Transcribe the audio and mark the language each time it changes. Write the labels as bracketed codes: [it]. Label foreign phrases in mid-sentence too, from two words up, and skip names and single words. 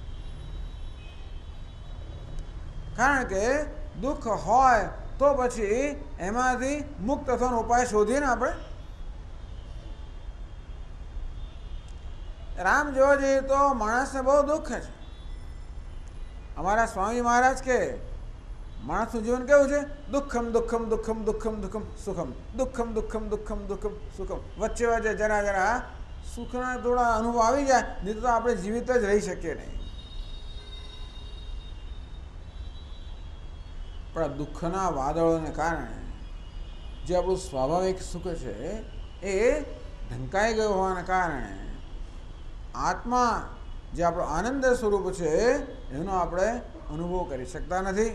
[gu] કારણ કે દુઃખ હોય તો પછી એમાંથી મુક્ત થવાનો ઉપાય શોધીએ ને આપણે. રામ જોવા જઈએ તો માણસને બહુ દુઃખ છે. અમારા સ્વામી મહારાજ કે માણસનું જીવન કેવું છે? [sa] દુઃખમ દુઃખમ દુઃખમ દુઃખમ દુઃખમ સુખમ, દુઃખમ દુઃખમ દુઃખમ દુઃખમ સુખમ. [gu] વચ્ચે વચ્ચે જરા જરા સુખના થોડા અનુભવ આવી જાય, નહીં તો આપણે જીવિત જ રહી શકીએ નહીં. પણ આ દુઃખના વાદળોને કારણે જે આપણું સ્વાભાવિક સુખ છે એ ઢંકાઈ ગયું હોવાના કારણે આત્મા જે આપણો આનંદ સ્વરૂપ છે એનો આપણે અનુભવ કરી શકતા નથી.